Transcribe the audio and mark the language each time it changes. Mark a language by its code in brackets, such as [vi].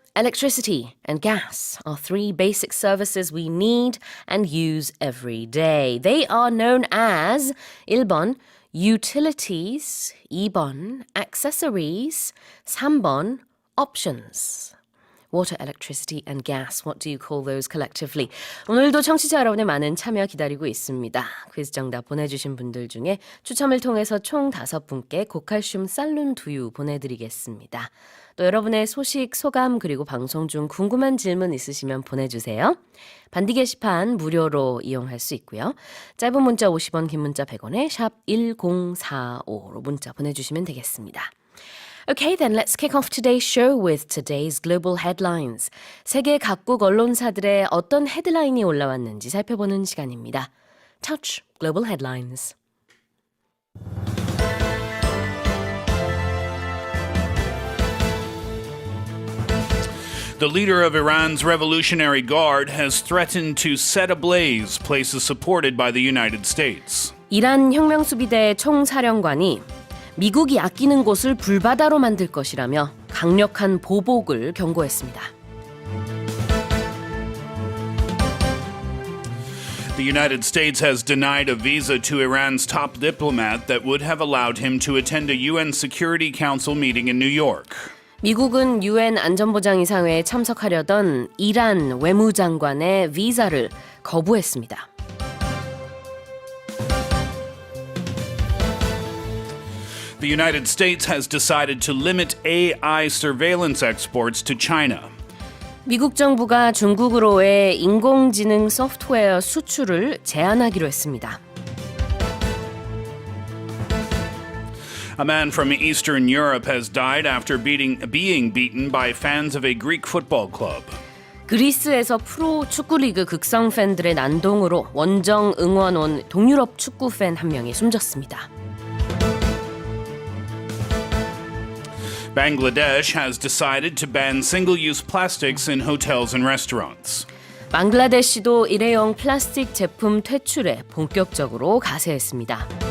[en] Electricity and gas are three basic services we need and use every day. They are known as 1번 utilities, 2번 accessories, 3번 options. Water, electricity and gas. What do you call those collectively? [ko] 오늘도 청취자 여러분의 많은 참여 기다리고 있습니다. 퀴즈 정답 보내주신 분들 중에 추첨을 통해서 총 5분께 고칼슘 쌀룬 두유 보내드리겠습니다. 또 여러분의 소식, 소감 그리고 방송 중 궁금한 질문 있으시면 보내주세요. 반디 게시판 무료로 이용할 수 있고요. 짧은 문자 50원, 긴 문자 100원에 샵 1045로 문자 보내주시면 되겠습니다. [en] Okay, then let's kick off today's show with today's global headlines. [ko] 세계 각국 언론사들의 어떤 헤드라인이 올라왔는지 살펴보는 시간입니다. [en] Touch Global Headlines. The leader of Iran's Revolutionary Guard has threatened to set ablaze places supported by the United States. [ko] 이란 혁명수비대 총사령관이 미국이 아끼는 곳을 불바다로 만들 것이라며 강력한 보복을 경고했습니다. [en] The United States has denied a visa to Iran's top diplomat that would have allowed him to attend a UN Security Council meeting in New York. [ko] 미국은 UN 안전보장이사회에 참석하려던 이란 외무장관의 비자를 거부했습니다. [en] The United States has decided to limit AI surveillance exports to China. [ko] 미국 정부가 중국으로의 인공지능 소프트웨어 수출을 제한하기로 했습니다. [en] A man from Eastern Europe has died after being beaten by fans of a Greek football club. [ko] 그리스에서 프로 축구리그 극성 팬들의 난동으로 원정 응원 온 동유럽 축구 팬 한 명이 숨졌습니다. [en] Bangladesh has decided to ban single-use plastics in hotels and restaurants. [ko] 방글라데시도 일회용 플라스틱 제품 퇴출에 본격적으로 가세했습니다.